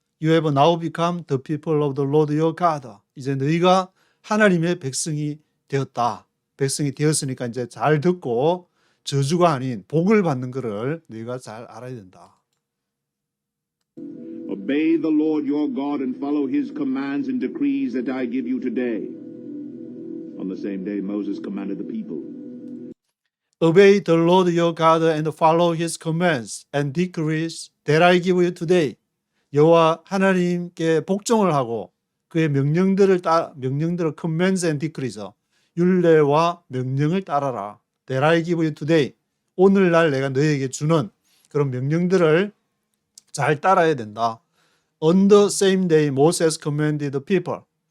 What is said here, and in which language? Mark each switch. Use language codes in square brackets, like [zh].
[en] You have now become the people of the Lord your God. [ko] 이제 너희가 하나님의 백성이 되었다. 백성이 되었으니까 이제 잘 듣고 저주가 아닌 복을 받는 것을 너희가 잘 알아야 된다. [en] Obey the Lord your God and follow his commands and decrees that I give you today. On the same day Moses commanded the people. Obey the Lord your God and follow his commands and decrees that I give you today. [ko] 여호와 하나님께 복종을 하고 그의 명령들을 [en] commands and decrees [ko] 율례와 명령을 따라라. [en] That I give you today. [ko] 오늘날 내가 너희에게 주는 그런 명령들을 잘 따라야 된다. [en] On the same day Moses commanded the people.